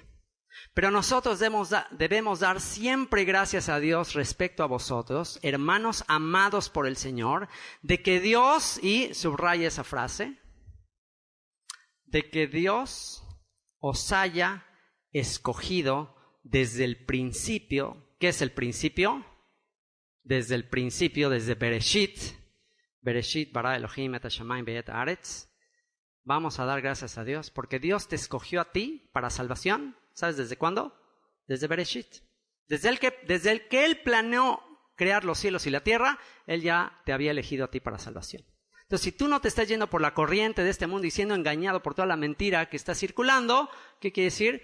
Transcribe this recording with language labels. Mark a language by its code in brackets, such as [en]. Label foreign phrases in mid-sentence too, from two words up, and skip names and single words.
[es] Pero nosotros debemos dar siempre gracias a Dios respecto a vosotros, hermanos amados por el Señor, de que Dios, y subraya esa frase, de que Dios os haya escogido desde el principio. ¿Qué es el principio? Desde el principio, desde Bereshit. [he] בראשית ברא אלהים את השמים ואת הארץ. [es] Vamos a dar gracias a Dios porque Dios te escogió a ti para salvación. ¿Sabes desde cuándo? Desde Bereshit. Desde el que Él planeó crear los cielos y la tierra, Él ya te había elegido a ti para salvación. Entonces, si tú no te estás yendo por la corriente de este mundo y siendo engañado por toda la mentira que está circulando, ¿qué quiere decir?